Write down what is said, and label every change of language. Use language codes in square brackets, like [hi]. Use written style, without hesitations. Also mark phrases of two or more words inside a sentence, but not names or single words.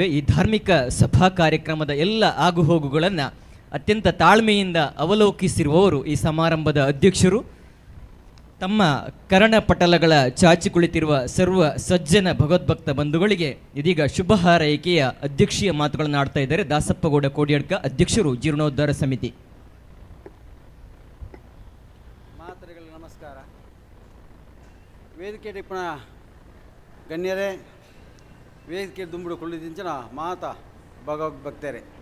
[kn] ಈ ಧಾರ್ಮಿಕ ಸಭಾ ಕಾರ್ಯಕ್ರಮದ ಎಲ್ಲ ಆಗುಹೋಗುಗಳನ್ನು ಅತ್ಯಂತ ತಾಳ್ಮೆಯಿಂದ ಅವಲೋಕಿಸಿರುವವರು ಈ ಸಮಾರಂಭದ ಅಧ್ಯಕ್ಷರು. ತಮ್ಮ ಕರ್ಣಪಟಲಗಳ ಚಾಚಿ ಕುಳಿತಿರುವ ಸರ್ವ ಸಜ್ಜನ ಭಗವದ್ಭಕ್ತ ಬಂಧುಗಳಿಗೆ ಇದೀಗ ಶುಭ ಹಾರೈಕೆಯ ಅಧ್ಯಕ್ಷೀಯ ಮಾತುಗಳನ್ನು ಆಡ್ತಾ ಇದ್ದಾರೆ ದಾಸಪ್ಪಗೌಡ ಕೋಡಿಯಡ್ಕ, ಅಧ್ಯಕ್ಷರು ಜೀರ್ಣೋದ್ಧಾರ ಸಮಿತಿ. ಮಾತೃಗಳಿಗೆ ನಮಸ್ಕಾರ. [tcy] ವೇದಿಕೆ ಟಿಪ್ಪಣ ಗಣ್ಯರೇ, ವೇದಿಕೆ ದುಂಬುಡು ಕುಳ್ಳಿದಿಂಚಿನ ಮಾತ ಭಗವದ್ಭಕ್ತರೆ